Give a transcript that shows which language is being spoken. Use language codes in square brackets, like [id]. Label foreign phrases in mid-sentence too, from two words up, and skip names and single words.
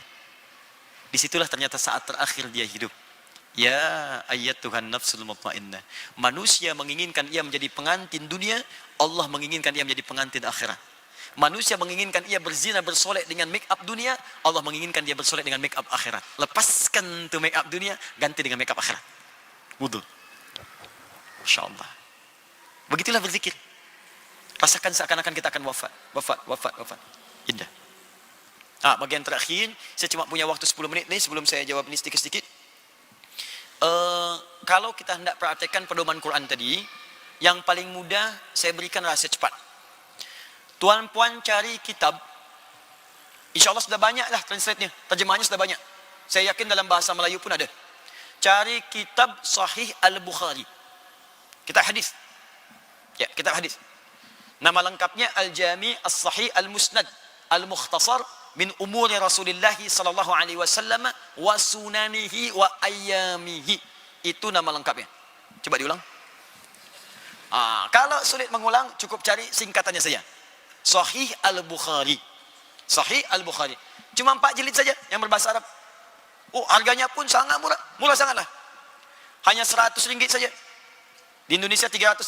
[id] Disitulah ternyata saat terakhir dia hidup. [ar] يا أيتها النفس المطمئنة. [id] Manusia menginginkan ia menjadi pengantin dunia, Allah menginginkan ia menjadi pengantin akhirat. Manusia menginginkan ia berzina bersolek dengan [en] make up [id] dunia, Allah menginginkan dia bersolek dengan [en] make up [id] akhirat. Lepaskan tu [en] make up [id] dunia, ganti dengan [en] make up [id] akhirat. Wudu. Insyaallah. Begitulah berzikir. Rasakan seakan-akan kita akan wafat. Indah. Bagian terakhir, saya cuma punya waktu 10 menit ni sebelum saya jawab ini sedikit-sedikit. Kalau kita hendak praktekkan pedoman Quran tadi, yang paling mudah saya berikan rahasia cepat. Tuan-puan cari kitab. InsyaAllah sudah banyak lah translate-nya, terjemahannya sudah banyak. Saya yakin dalam bahasa Melayu pun ada. Cari kitab Sahih Al-Bukhari. Kitab hadis. Ya, kitab hadis. Nama lengkapnya Al-Jami' As-Sahih Al-Musnad Al-Mukhtasar min umuri Rasulullah sallallahu alaihi wasallam wa sunanihi wa ayyamihi. Itu nama lengkapnya. Coba diulang. Kalau sulit mengulang, cukup cari singkatannya saja. Sahih Al-Bukhari. Sahih Al-Bukhari. Cuma 4 jilid saja yang berbahasa Arab. Harganya pun sangat murah. Murah sangatlah. Hanya RM100 saja. Di Indonesia 350.000.